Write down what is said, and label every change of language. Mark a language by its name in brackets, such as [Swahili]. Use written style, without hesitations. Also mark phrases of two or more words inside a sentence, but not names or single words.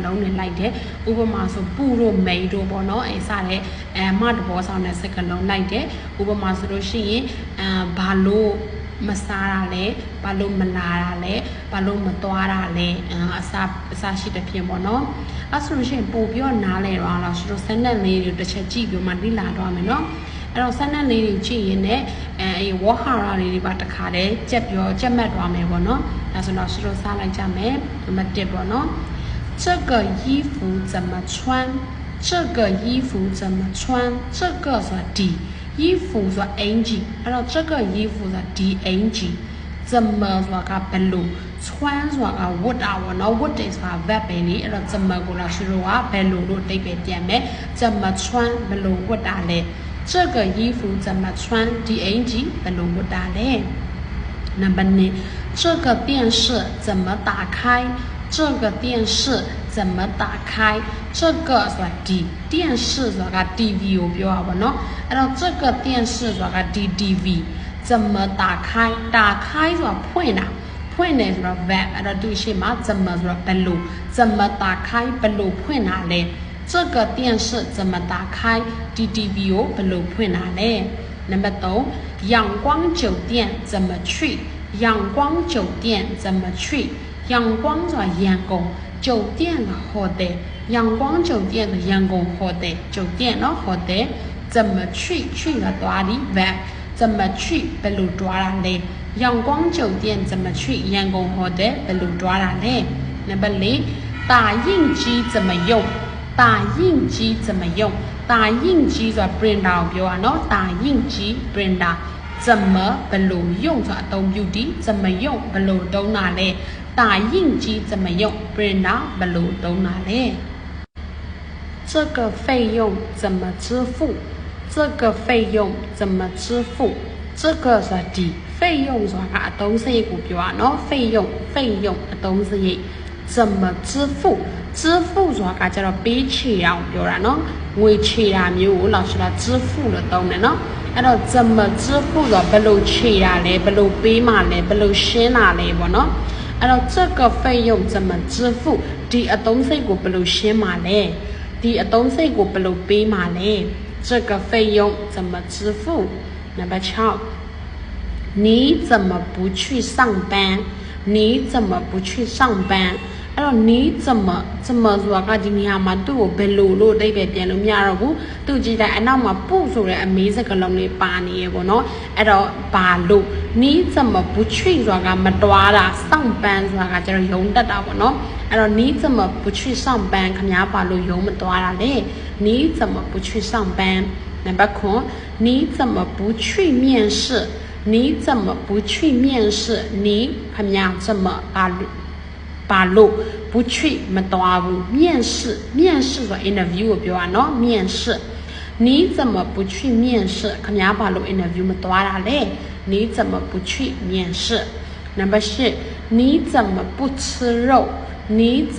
[Burmese] လုံးတွေလိုက်တယ်ဥပမာဆိုပူတို့မိန်တို့ပေါ့နော်အဲ့စတဲ့မသဘောဆောင်တဲ့စကားလုံးလိုက်တယ်ဥပမာဆိုလို့ရှိရင်ဘာလို့မစားတာလဲဘာလို့မလာတာလဲဘာလို့မသွားတာလဲအစားရှိတဲ့ဖြစ်ပေါ့နော်အဲ့ဆိုလို့ရှိရင်ပို့ပြီးတော့နားလဲတော့လားဆိုတော့စနက်လေးတွေတစ်ချက်ကြည့်ပြီးမှလေ့လာတော့မယ်နော်အဲ့တော့စနက်လေးတွေကြည့်ရင်လည်းဝါဟာရလေးတွေပါတခါတည်းကြက်မှတ်သွားမယ်ပေါ့နော်ဒါဆိုတော့ စစားလိုက်ကြမယ်နံပါတ်1ပေါ့နော် [Chinese] 这个衣服怎么穿这个衣服怎么穿这个 [Burmese] ဆိုတာဒီ衣服ဆိုတာအင်ဂျီအဲ့တော့ [Chinese] 这个衣服 [Burmese] ဆိုတာဒီအင်ဂျီ怎么ဆိုတာက ဘယ်လို穿ဆိုတာကဝတ်တာပေါ့နော်ဝတ်တယ်ဆိုတာ verb ပဲလေအဲ့တော့怎么ကိုလာရှိတော့ကဘယ်လိုလို့အဓိပ္ပာယ်ပြန်မယ် [Chinese] 怎么穿 [Burmese] ဘယ်လိုဝ တ်တာလဲ [Chinese] 这个衣服怎么穿 [Burmese] ဒီအင်ဂျီဘယ်လိုဝတ်တာလဲနံပါတ်2 [Chinese] 这个电视怎么打开这个电视怎么打开这个 [Burmese] ဆိုတာဒီ电视ဆိုတာက TV ကိုပြောတာပေါ့နော်အဲ့တော့ [Chinese] 这个电视 [Burmese] ဆိုတာကဒီ TV [Chinese] 怎么打开打开 [Burmese] ဆိုတာဖွင့်တယ်ဆိုတော့ verb အဲ့တော့သူရှိမှာ怎么ဆိုတော့ဘယ်လို [Chinese] 怎么打开 [Burmese] ဘယ်လိုဖွင့်တာလဲ [Chinese] 这个电视怎么打开 [Burmese] ဒီ TV ကိုဘယ်လိုဖွင့်တာလဲ နံပါတ် 3 [Chinese] 阳光酒店怎么去阳光酒店怎么去阳光 [Burmese] ဆိုတာရန်ကုန်酒店က hotel [Chinese] 阳光酒店 [Burmese] ကရန်ကုန် hotel 酒店နော် hotel [Chinese] 怎么去 [Burmese] ကသွားဒီ verb [Chinese] 怎么去 [Burmese] ဘယ်လိုသွားတာလဲ [Chinese] 阳光酒店怎 [Burmese] 么去ရန်ကုန် hotel ဘယ်လိုသွားတာလဲနံပါတ် 4 [Chinese] 打印机怎么用打印机怎么用打印机 [Burmese] ဆိုတာ printer ကိုပြောတာနော်打印机 printer 怎么ဘယ်လို用ဆိုတာအသုံးပြုဒီ [Chinese] 怎么用 [Burmese] ဘယ်လိုသုံးတာလဲ [Chinese] 打印机怎么用 [Burmese] printer ဘယ်လိုသုံးတာလဲ [Chinese] 这个费用怎么支付这个费用怎么支付这个 [Burmese] ဆိုတာဒီ费用ဆိုတာကအသုံးစရိတ်ကိုပြောတာနော်费用အသုံးစရိတ် [Chinese] 怎么支付支付 [Burmese] ဆိုတာကကျတော့ပေးချေတာကိုပြောတာနော်ငွေချေတာမျိုးကို老师က支付လို့သုံးတယ်နော်အဲ့တော့ [Chinese] 怎么支付 [Burmese] ဆိုတာဘယ်လိုချေတာလဲဘယ်လိုပေးမှလဲဘယ်လိုရှင်းတာလဲပေါ့နော်အဲ့တော့ [Chinese] 这个费用怎么支付 [Burmese] ဒီအသုံးစရိတ်ကိုဘယ်လိုရှင်းမှလဲဒီအသုံးစရိတ်ကိုဘယ်လိုပေး မှလဲ [Chinese] 这个费用怎么支付 [Burmese] နံပါတ်6 [Chinese] 你怎么不去上班你怎么不去上班 [Burmese] အဲ့တော့ [Chinese] 你怎么 [Burmese] ဆိုတာကဒီနေရာမှာသူ့ကိုဘယ်လိုလို့အဓိပ္ပာယ်ပြန်လို့မရတော့ဘူးသူကြည့်တိုင်းအနောက်မှာပုဆိုတဲ့အမေးစကားလုံးလေးပါနေရပေါ့နော်အဲ့တော့ဘာလို့ [Chinese] 你怎么不去 [Burmese] ဆိုတာကမတွားတာ上班 ဆိုတာကကျတော့ရုံတက်တာပေါ့နော်အဲ့တော့ [Chinese] 你怎么不去上班 [Burmese] ခင်ဗျားဘာလို့ရုံမတွားတာလဲ [Chinese] 你怎么不去上班 [Burmese] နံပါတ်9 [Chinese] 你怎么不去面试你怎么不去面试你 [Burmese] ခင်ဗျား怎么ဘာလို့不去မ သွားဘူး面試ဆိုတာ interview ကိုပြောတာเนาะ [Chinese] 面試你怎么不去面試 [Burmese] ခင်ဗျားဘာလို့ interview မသွားတာလဲ [Chinese] 你怎么不去面試 [Burmese] နံပါတ်10 [Chinese] 你怎么不吃肉你怎